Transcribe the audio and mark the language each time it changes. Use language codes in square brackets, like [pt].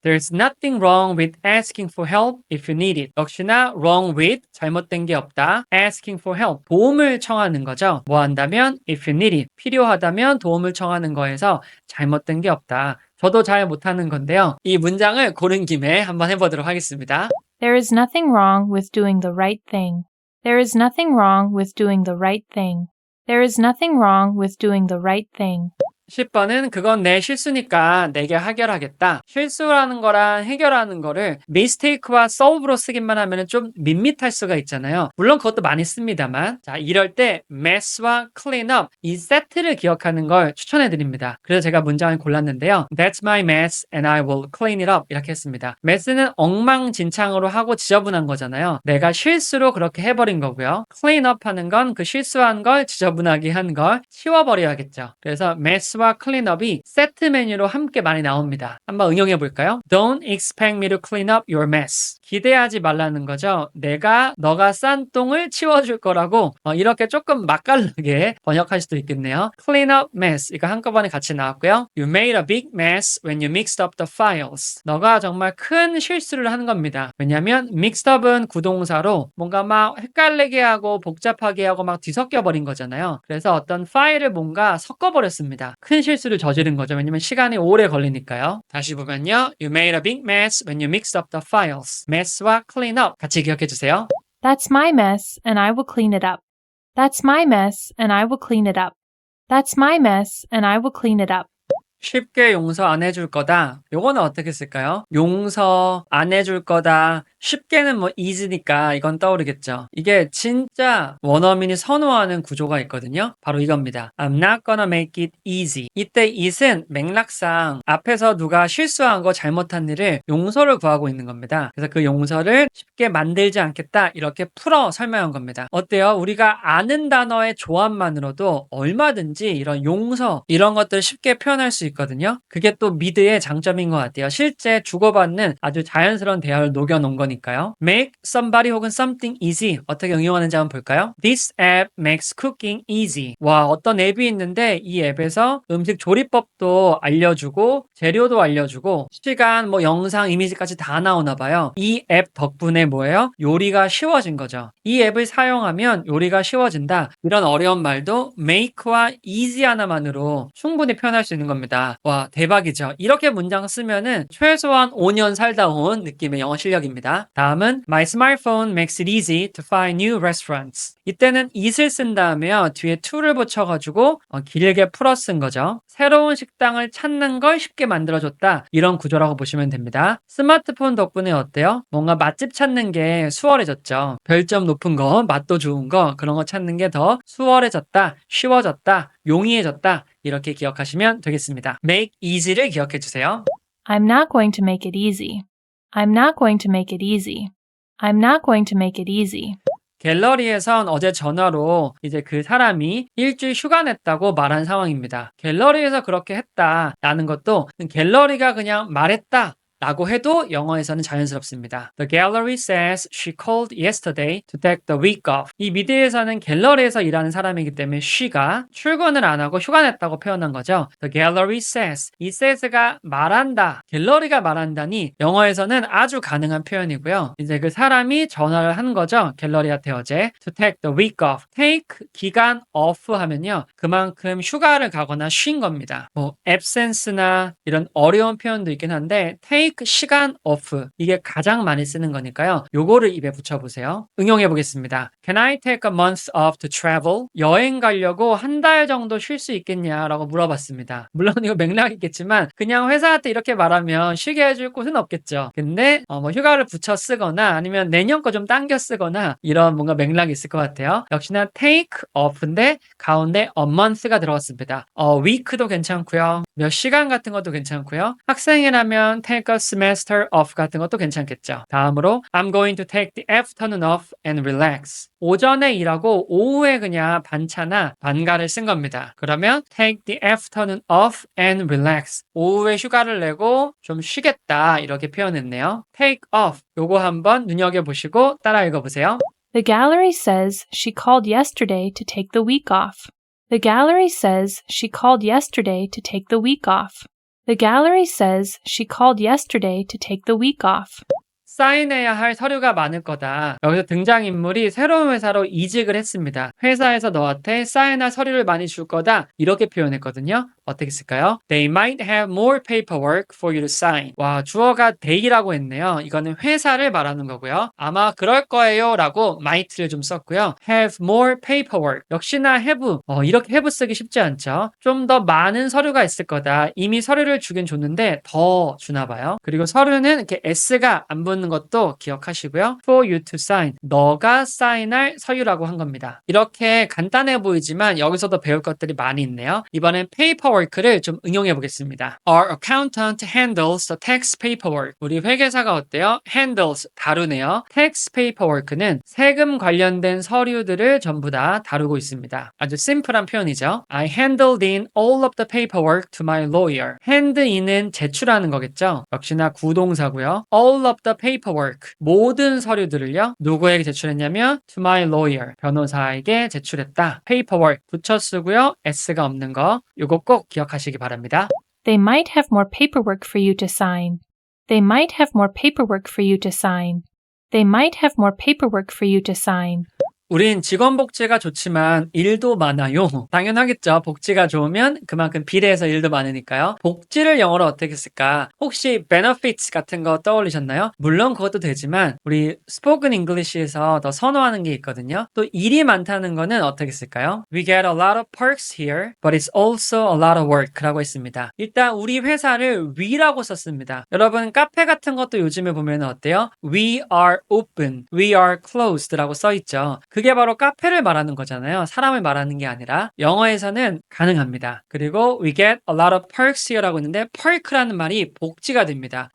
[en] There's nothing wrong with asking for help if you need it. [ko] 역시나 [en] wrong with [ko] 잘못된 게 없다. [en] asking for help [ko] 도움을 청하는 거죠. 뭐 한다면 [en] if you need it [ko] 필요하다면 도움을 청하는 거에서 잘못된 게 없다. 저도 잘 못하는 건데요. 이 문장을 고른 김에 한번 해보도록 하겠습니다. [en] There is nothing wrong with doing the right thing. There is nothing wrong with doing the right thing. There is nothing wrong with doing the right thing. [ko] 10번은 그건 내 실수니까 내가 해결하겠다. 실수라는 거랑 해결하는 거를 mistake와 solve로 쓰기만 하면 좀 밋밋할 수가 있잖아요. 물론 그것도 많이 씁니다만 자 이럴 때 mess와 clean up 이 세트를 기억하는 걸 추천해 드립니다. 그래서 제가 문장을 골랐는데요. [en] That's my mess and I will clean it up [ko] 이렇게 했습니다. mess는 엉망진창으로 하고 지저분한 거잖아요. 내가 실수로 그렇게 해버린 거고요. clean up 하는 건 그 실수한 걸 지저분하게 한 걸 치워버려야겠죠. 그래서 mess 와 클린업이 세트 메뉴로 함께 많이 나옵니다. 한번 응용해 볼까요? [en] Don't expect me to clean up your mess. [ko] 기대하지 말라는 거죠. 내가 너가 싼 똥을 치워줄 거라고 이렇게 조금 맛깔나게 번역할 수도 있겠네요. [en] Clean up mess [ko] 이거 한꺼번에 같이 나왔고요. [en] You made a big mess when you mixed up the files. [ko] 너가 정말 큰 실수를 한 겁니다. 왜냐하면 mixed up은 구동사로 뭔가 막 헷갈리게 하고 복잡하게 하고 막 뒤섞여 버린 거잖아요. 그래서 어떤 파일을 뭔가 섞어버렸습니다. 큰 실수를 저지른 거죠. 왜냐면 시간이 오래 걸리니까요. 다시 보면요. [en] You made a big mess when you mixed up the files. [ko] mess와 clean up 같이 기억해 주세요. [en] That's my mess and I will clean it up. That's my mess and I will clean it up. That's my mess and I will clean it up. [ko] 쉽게 용서 안 해줄 거다. 요거는 어떻게 쓸까요? 용서 안 해줄 거다. 쉽게는 뭐 easy니까 이건 떠오르겠죠. 이게 진짜 원어민이 선호하는 구조가 있거든요. 바로 이겁니다. [en] I'm not gonna make it easy. [ko] 이때 it은 맥락상 앞에서 누가 실수한 거 잘못한 일을 용서를 구하고 있는 겁니다. 그래서 그 용서를 쉽게 만들지 않겠다. 이렇게 풀어 설명한 겁니다. 어때요? 우리가 아는 단어의 조합만으로도 얼마든지 이런 용서 이런 것들을 쉽게 표현할 수 있거든요. 그게 또 미드의 장점인 것 같아요. 실제 주고받는 아주 자연스러운 대화를 녹여놓은 거니까요. Make somebody 혹은 something easy 어떻게 응용하는지 한번 볼까요? [en] This app makes cooking easy. [ko] 와, 어떤 앱이 있는데 이 앱에서 음식 조리법도 알려주고 재료도 알려주고 시간, 뭐 영상, 이미지까지 다 나오나 봐요. 이 앱 덕분에 뭐예요? 요리가 쉬워진 거죠. 이 앱을 사용하면 요리가 쉬워진다. 이런 어려운 말도 make와 easy 하나만으로 충분히 표현할 수 있는 겁니다. 와, 대박이죠. 이렇게 문장 쓰면은 최소한 5년 살다 온 느낌의 영어 실력입니다. 다음은 [en] My smartphone makes it easy to find new restaurants. [ko] 이때는 it을 쓴 다음에요. 뒤에 to를 붙여가지고 길게 풀어 쓴 거죠. 새로운 식당을 찾는 걸 쉽게 만들어줬다. 이런 구조라고 보시면 됩니다. 스마트폰 덕분에 어때요? 뭔가 맛집 찾는 게 수월해졌죠. 별점 높은 거, 맛도 좋은 거, 그런 거 찾는 게 더 수월해졌다, 쉬워졌다, 용이해졌다. 이렇게 기억하시면 되겠습니다. make easy를 기억해 주세요. [en] I'm not going to make it easy. I'm not going to make it easy. I'm not going to make it easy. [ko] 갤러리에선 어제 전화로 이제 그 사람이 일주일 휴가 냈다고 말한 상황입니다. 갤러리에서 그렇게 했다라는 것도 갤러리가 그냥 말했다 라고 해도 영어에서는 자연스럽습니다. [en] The gallery says she called yesterday to take the week off. [ko] 이 미드에서는 갤러리에서 일하는 사람이기 때문에 she가 출근을 안 하고 휴가 냈다고 표현한 거죠. The gallery says. 이 says가 말한다. 갤러리가 말한다니 영어에서는 아주 가능한 표현이고요. 이제 그 사람이 전화를 한 거죠. 갤러리한테 어제 [en] to take the week off. [ko] take 기간 off 하면요. 그만큼 휴가를 가거나 쉰 겁니다. 뭐 absence나 이런 어려운 표현도 있긴 한데 take take 시간 off 이게 가장 많이 쓰는 거니까요. 요거를 입에 붙여보세요. 응용해 보겠습니다. [en] Can I take a month off to travel? [ko] 여행 가려고 한 달 정도 쉴 수 있겠냐라고 물어봤습니다. 물론 이거 맥락이 있겠지만 그냥 회사한테 이렇게 말하면 쉬게 해줄 곳은 없겠죠. 근데 뭐 휴가를 붙여 쓰거나 아니면 내년 거 좀 당겨 쓰거나 이런 뭔가 맥락이 있을 것 같아요. 역시나 take off인데 가운데 a month가 들어갔습니다. week도 괜찮고요. 몇 시간 같은 것도 괜찮고요. 학생이라면 [en] take a semester off [ko] 같은 것도 괜찮겠죠. 다음으로 [en] I'm going to take the afternoon off and relax. [ko] 오전에 일하고 오후에 그냥 반차나 반가를 쓴 겁니다. 그러면 [en] take the afternoon off and relax. [ko] 오후에 휴가를 내고 좀 쉬겠다 이렇게 표현했네요. take off 요거 한번 눈여겨보시고 따라 읽어보세요. [en] The gallery says she called yesterday to take the week off. The gallery says she called yesterday to take the week off. The gallery says she called yesterday to take the week off. [ko] 사인해야 할 서류가 많을 거다. 여기서 등장인물이 새로운 회사로 이직을 했습니다. 회사에서 너한테 사인할 서류를 많이 줄 거다. 이렇게 표현했거든요. 어떻게 쓸까요? [en] They might have more paperwork for you to sign. [ko] 와, 주어가 they라고 했네요. 이거는 회사를 말하는 거고요. 아마 그럴 거예요 라고 might를 좀 썼고요. [en] have more paperwork. [ko] 역시나 [en] have. [ko] 이렇게 have 쓰기 쉽지 않죠. 좀 더 많은 서류가 있을 거다. 이미 서류를 주긴 줬는데 더 주나 봐요. 그리고 서류는 이렇게 s가 안 붙는 것도 기억하시고요. [en] For you to sign. [ko] 너가 사인할 서류라고 한 겁니다. 이렇게 간단해 보이지만 여기서도 배울 것들이 많이 있네요. 이번엔 paperwork를 좀 응용해 보겠습니다. [en] Our accountant handles the tax paperwork. [ko] 우리 회계사가 어때요? handles, 다루네요. tax paperwork는 세금 관련된 서류들을 전부 다 다루고 있습니다. 아주 심플한 표현이죠. [en] I handed in all of the paperwork to my lawyer. [ko] hand in은 제출하는 거겠죠. 역시나 구동사고요. [en] all of the paperwork. [ko] 모든 서류들을요. 누구에게 제출했냐면 [en] to my lawyer. [ko] 변호사에게 제출했다. paperwork 붙여 쓰고요. s가 없는 거. 요거 꼭 기억하시기 바랍니다. [en] They might have more paperwork for you to sign. They might have more paperwork for you to sign. They might have more paperwork for you to sign. [ko] 우린 직원 복지가 좋지만 일도 많아요. 당연하겠죠. 복지가 좋으면 그만큼 비례해서 일도 많으니까요. 복지를 영어로 어떻게 쓸까? 혹시 benefits 같은 거 떠올리셨나요? 물론 그것도 되지만 우리 스포큰 잉글리시에서 더 선호하는 게 있거든요. 또 일이 많다는 거는 어떻게 쓸까요? [en] We get a lot of perks here, but it's also a lot of work [ko] 라고 했습니다. 일단 우리 회사를 we라고 썼습니다. 여러분 카페 같은 것도 요즘에 보면 어때요? [en] We are open, we are closed [ko] 라고 써있죠. 그게 바로 카페를 말하는 거잖아요. 사람을 말하는 게 아니라 영어에서는 가능합니다. 그리고 [en] we get a lot of perks here [ko] 라고 했는데 perk라는 말이 복지가 됩니다.